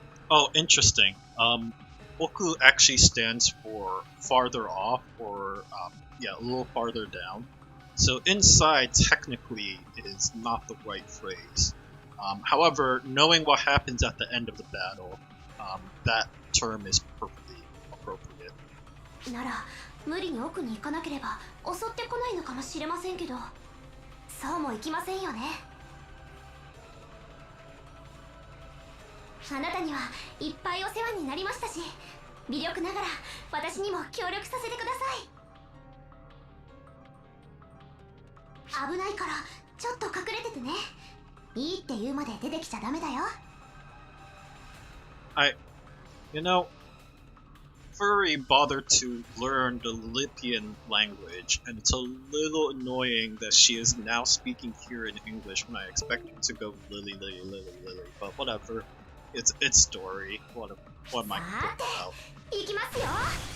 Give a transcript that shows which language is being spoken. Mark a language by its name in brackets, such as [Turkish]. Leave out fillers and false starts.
[English] Oh, interesting. Oku actually stands for farther off, or a little farther down. So inside technically is not the right phrase. However, knowing what happens at the end of the battle, that term is perfectly appropriate. [Japanese] なら、無理に奥に行かなければ襲ってこないのかもしれませんけど、そうもいきませんよね。あなたにはいっぱいお世話になりましたし、微力ながら私にも協力させてください。危ないからちょっと隠れててね。いいって言うまで出てきちゃダメだよ。 [English] Furry bothered to learn the Lippian language, and it's a little annoying that she is now speaking here in English when I expect her to go Lily, but whatever. It's story. What am I talking about?